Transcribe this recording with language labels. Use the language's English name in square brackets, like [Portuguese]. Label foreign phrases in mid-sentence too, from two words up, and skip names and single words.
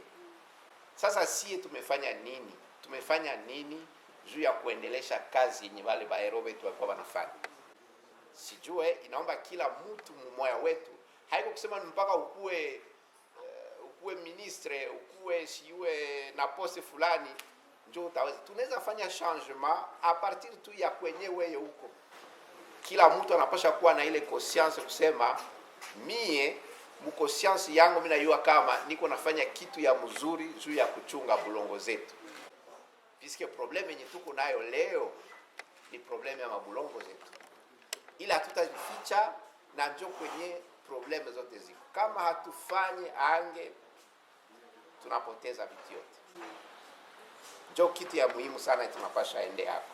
[Swahili] Sasa sie tumefanya nini? Tumefanya nini juu ya kuendelesha kazi yenye wale baero wetu walikuwa wanafanya? Sijue, inaomba kila mtu mmoja wetu, haiko kusema mpaka ukue ministre, ukue siwe na poste fulani ndio utaweza. Tunaweza fanya [French] changement a partir [Swahili] tu ya kwenye wewe huko. Kila mtu anapaswa kuwa na ile conscience kusema mie mkonscience yangu mimi najua kama niko nafanya kitu ya mzuri juu ya kuchunga bulongo zetu. [French] Puisque problème [Swahili] yenye tuko nayo leo ni problème ya mabulongo zetu. Ila hatutajificha na njo kwenye probleme zote ziko. Kama hatufanye ange tunapoteza vitu yote. Njo kitu ya muhimu sana tunapasha ende hapo.